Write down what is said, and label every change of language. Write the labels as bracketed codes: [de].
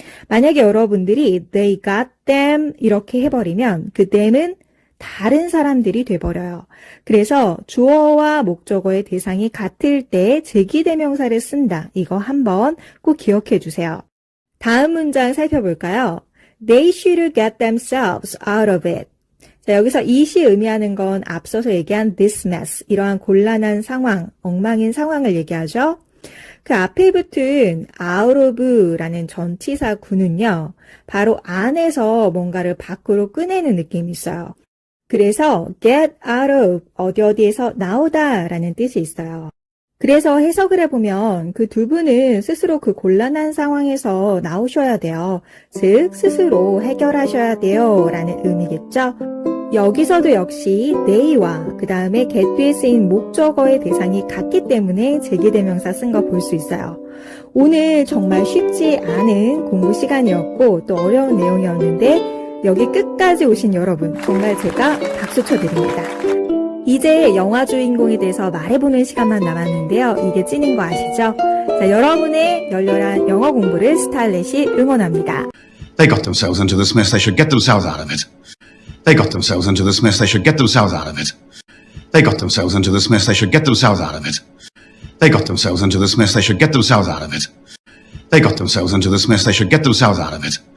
[ko] 만약에 여러분들이 [en] they got them [ko] 이렇게 해버리면 그 them은 다른 사람들이 돼버려요. 그래서 주어와 목적어의 대상이 같을 때 제기대명사를 쓴다. 이거 한번 꼭 기억해 주세요. 다음 문장 살펴볼까요? [en] They should get themselves out of it. [ko] 자, 여기서 it이 의미하는 건 앞서서 얘기한 this mess, 이러한 곤란한 상황, 엉망인 상황을 얘기하죠. 그 앞에 붙은 out of라는 전치사 구는요, 바로 안에서 뭔가를 밖으로 꺼내는 느낌이 있어요. 그래서 get out of, 어디에서 나오다 라는 뜻이 있어요. 그래서 해석을 해보면 그 두 분은 스스로 그 곤란한 상황에서 나오셔야 돼요. 즉, 스스로 해결하셔야 돼요 라는 의미겠죠. 여기서도 역시 they와 그 다음에 get 뒤에 쓰인 목적어의 대상이 같기 때문에 제기대명사 쓴 거 볼 수 있어요. 오늘 정말 쉽지 않은 공부 시간이었고 또 어려운 내용이었는데 여기 끝까지 오신 여러분 정말 제가 박수 쳐드립니다. 이제 영화 주인공에 대해서 말해보는 시간만 남았는데요. 이게 찐인 거 아시죠? 자, 여러분의 열렬한 영어 공부를 스타일렛이 응원합니다. [en] They got themselves into this mess. They should get themselves out of it. They got themselves into this mess. They should get themselves out of it. They got themselves into this mess. They should get themselves out of it. They got themselves into this mess. They should get themselves out of it. They got themselves into this mess. They should get themselves out of it.